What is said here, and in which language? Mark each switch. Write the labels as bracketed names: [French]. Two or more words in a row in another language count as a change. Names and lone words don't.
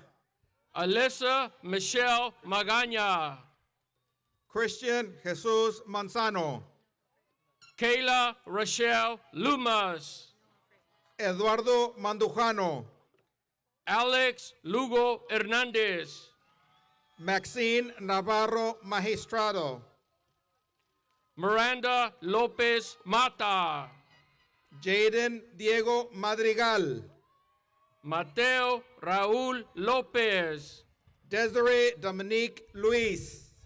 [English] Alyssa Michelle Magaña. Christian Jesus Manzano. Kayla Rochelle Lumas. Eduardo Mandujano. Alex Lugo Hernandez. Maxine Navarro Magistrado. Miranda Lopez Mata. Jaden Diego Madrigal. Mateo Raúl López. Desiree Dominique Luis.